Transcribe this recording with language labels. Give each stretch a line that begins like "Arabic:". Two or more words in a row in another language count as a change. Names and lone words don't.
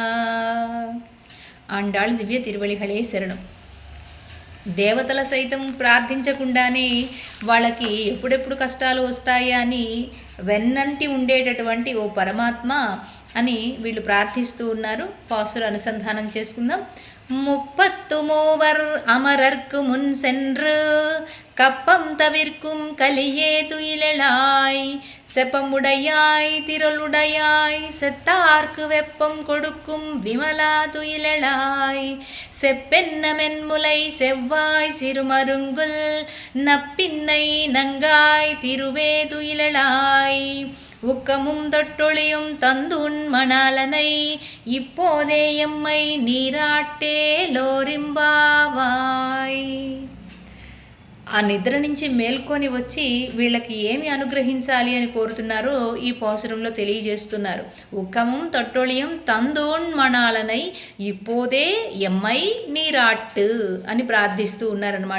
Telugu: ఆండాళ్ దివ్య తిరువళిహళే శరణం. దేవతల సైతం ప్రార్థించకుండానే వాళ్ళకి ఎప్పుడెప్పుడు కష్టాలు వస్తాయా అని వెన్నంటి ఉండేటటువంటి ఓ పరమాత్మ అని వీళ్ళు ప్రార్థిస్తూ ఉన్నారు. పాసుర అనుసంధానం చేసుకుందాం.
Tamil: முப்பத்து மூவர் அமரர்க்கு முன் சென்று கப்பம் தவிர்க்கும் கலியே துயிலாய் செப்பமுடையாய் திரளுடையாய் செத்தார்க்கு வெப்பம் கொடுக்கும் விமலா துயிலாய் செப்பென்ன மென்முலை செவ்வாய் சிறுமருங்குல் நப்பின்னை நங்காய் திருவே துயிலாய் உக்கமும் தொட்டொழியும் தந்துன் மணாலனை இப்போதே எம்மை நீராட்டே లోరింబావాయ్.
Telugu: ఆ నిద్ర నుంచి మేల్కొని వచ్చి వీళ్ళకి ఏమి అనుగ్రహించాలి అని కోరుతున్నారో ఈ పాసురంలో తెలియజేస్తున్నారు.
Tamil: உக்கமம் தொட்டொளியம் தந்தோன் மணாளனை இப்போதே எம்மை நீராட்டு
Telugu: అని ప్రార్థిస్తూ ఉన్నారనమాట.